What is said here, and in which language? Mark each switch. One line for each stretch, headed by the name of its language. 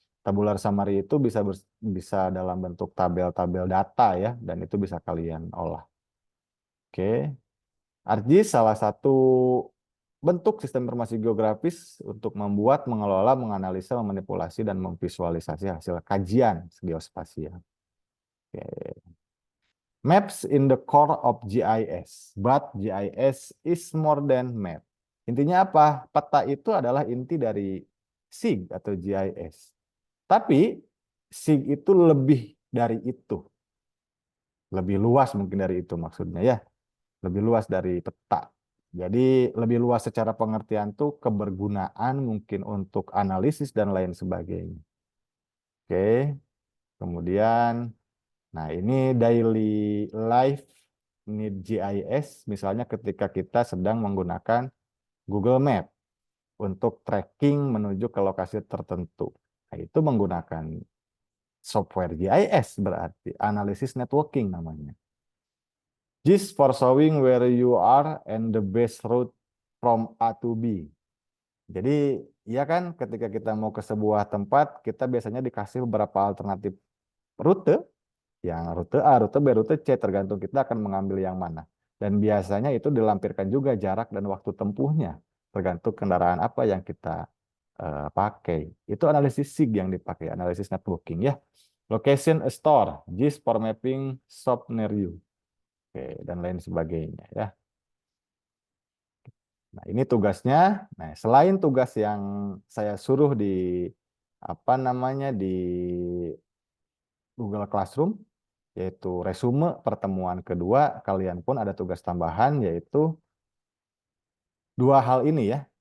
Indonesian: Tabular summary itu bisa dalam bentuk tabel-tabel data ya, dan itu bisa kalian olah. Oke. ArcGIS salah satu bentuk sistem informasi geografis untuk membuat, mengelola, menganalisa, memanipulasi, dan memvisualisasi hasil kajian geospasial. Oke.
English: Maps in the core of GIS, but GIS is more than map.
Indonesian: Intinya apa? Peta itu adalah inti dari SIG atau GIS. Tapi SIG itu lebih dari itu. Lebih luas mungkin dari itu maksudnya ya. Lebih luas dari peta. Jadi lebih luas secara pengertian tuh kebergunaan mungkin untuk analisis dan lain sebagainya. Oke. Kemudian nah, ini
English: daily life need GIS,
Indonesian: misalnya ketika kita sedang menggunakan Google Map untuk tracking menuju ke lokasi tertentu. Nah, itu menggunakan software GIS berarti, Analysis Networking namanya.
English: GIS for showing where you are and the best route from A to B.
Indonesian: Jadi, ya kan ketika kita mau ke sebuah tempat, kita biasanya dikasih beberapa alternatif rute, yang rute A, rute B, rute C, tergantung kita akan mengambil yang mana. Dan biasanya itu dilampirkan juga jarak dan waktu tempuhnya, tergantung kendaraan apa yang kita pakai. Itu analisis SIG yang dipakai, analisis networking ya.
English: Location a store, GIS for mapping shop near you.
Indonesian: Oke, dan lain sebagainya ya. Nah, ini tugasnya. Nah, selain tugas yang saya suruh di apa namanya di Google Classroom, yaitu resume pertemuan kedua, kalian pun ada tugas tambahan, yaitu dua hal ini ya.